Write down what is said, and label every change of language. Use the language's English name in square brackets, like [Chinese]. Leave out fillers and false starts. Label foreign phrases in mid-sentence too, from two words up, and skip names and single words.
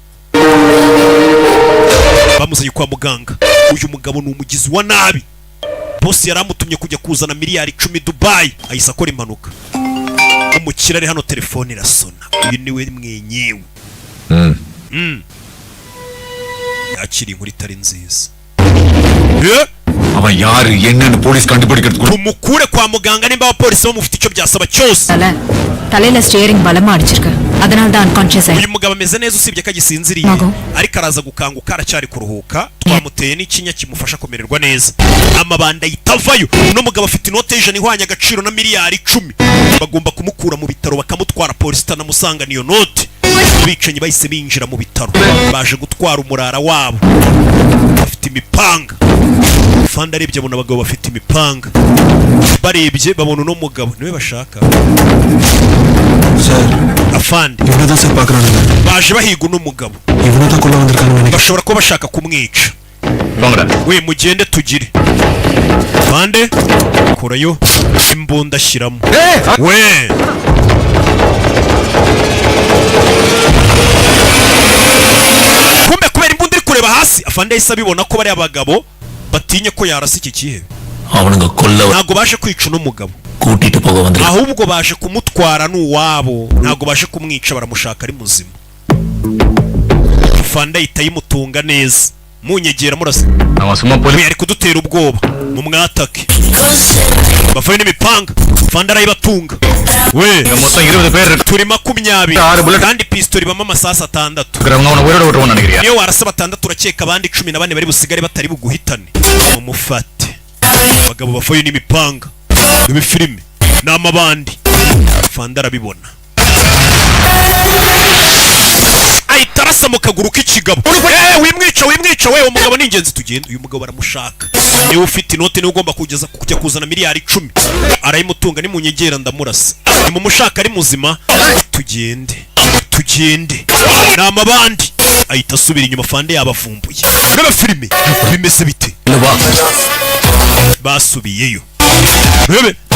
[Kinyarwanda] bamuzanye kwa muganga uyu mugabo ni umugizi wa nabi bosi yaramutumye kujya kuzana miliyari 10 Dubai ahise akora impanuka umukira ari hano telefone irasona uyu niwe mwenyewe yakiri inkuru itari nziza [Tamil] அவன் யாரு என்னன்னு போலீஸ் கண்டுபிடிக்கிறதுக்கு [Kinyarwanda] umukure kwa muganga nimba abapolisi bamufite icyo byasaba cyose [Tamil] தலையில ஸ்டியரிங் பலமா அடிச்சிருக்கு அதனால தான் அன்கான்ஷியஸ் [Kinyarwanda] uyu mugabo ameze neza usibye ko agisinziriye ariko araza gukanguka aracyari kuruhuka twamuteye n'ikinya kimufasha kumererwa neza amabanda yitavayo uno mugabo afite inote y'ijana ihwanye agaciro na miliyari 10 bagomba kumukura mu bitaro bakamutwara polisi itanamusanga niyo note abicanyi bahise binjira mu bitaro baje gutwara umurara wabo bafite imipanga fanda arebye abona abagabo bafite imipanga barebye babona uno mugabo niwe bashaka [Tamil] சார் [Kinyarwanda] afandi [Tamil] இவனை தான் சார் பார்க்குறானுங்க [Kinyarwanda] baje bahiga uno mugabo [Tamil] இவனை தான் கொள்ள வந்திருக்கானுங்க [Kinyarwanda] bashobora kuba bashaka kumwica [Tamil] போங்கடா [Kinyarwanda] we mugende tugire bande kurayo imbunda ashyiramo we kumbe kubera imbunda iri kureba hasi afande yahise abibona ko bari abagabo batinye ko yarasa iki kihe [Tamil] அவனுங்க கொல்ல [Kinyarwanda] ntabwo baje kwica uno mugabo [Tamil] கூட்டிட்டு போக வந்து [Kinyarwanda] ahubwo baje kumutwara n'uwabo ntago baje kumwica baramushaka ari muzima Fanda itayimutunga neza munyegera murase [Tamil] அவன் போய் [Kinyarwanda] yari kudutera ubwoba mu mwatake bavuye n'imipanga Fanda arayibatunga we [Tamil] மொத்தம் 20 பேர் [Kinyarwanda] turi 20 kandi pistol bama amasasa 6 [Tamil] இருக்கிறவங்க அவன உயிரோட விட்டுவன நினைக்கிறியா [Kinyarwanda] niyo warasa 6 urakeka abandi 14 bari busigare batari buguhitane umufate abagabo bavuye n'imipanga n'ibifilime n'amabandi Fanda arabibona aitarasa mu kaguru k'ikigabo wimwica we umugabo n'ingenzi tugenda uyu mugabo baramushaka niwe ufite inote niwe ugomba kujya kuzana miliyari 10 arayimutunga ni munyegera ndamurasa ni mumushaka ari muzima tugende n'amabandi ahita asubira inyuma Fanda yabavumbuye n'abafilime bimeze bite basubiyeyo bebe